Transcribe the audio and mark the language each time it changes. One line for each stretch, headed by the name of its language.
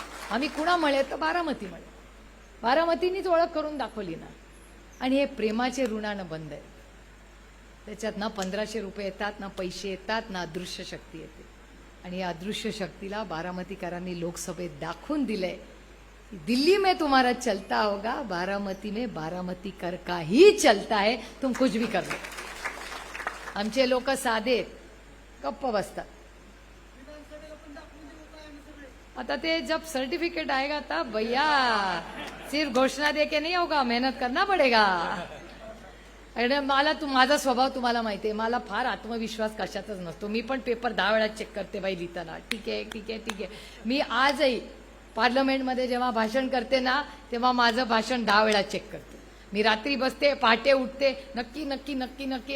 Marathi: आम्ही कुणामुळे तर बारामतीमुळे. बारामतीनीच ओळख करून दाखवली ना. आणि हे प्रेमाचे ऋणानं बंद आहे. त्याच्यात ना 1500 रुपये येतात, ना पैसे येतात, ना अदृश्य शक्ती येते. आणि या अदृश्य शक्तीला बारामतीकरांनी लोकसभेत दाखवून दिलंय.
Hindi: दिल्ली में तुम्हारा चलता होगा, बारामती में बारामती कर का ही चलता है, तुम कुछ भी कर लो.
Marathi: आमचे लोक साधे गप्प बसतात. आता ते
Hindi: जब सर्टिफिकेट आएगा तब भैया सिर्फ घोषणा दे के नहीं होगा, मेहनत करना पड़ेगा.
Marathi: अरे मला माझा स्वभाव तुम्हाला माहिती आहे. मला फार आत्मविश्वास कशातच नसतो. मी पण पेपर 10 वेळा चेक करते बाई लिहिताना. ठीक आहे ठीक आहे ठीक आहे. मी आजही पार्लमेंटमध्ये जेव्हा भाषण करते ना, तेव्हा माझं भाषण 10 वेळा चेक करते. मी रात्री बसते, पहाटे उठते, नक्की नक्की नक्की नक्की.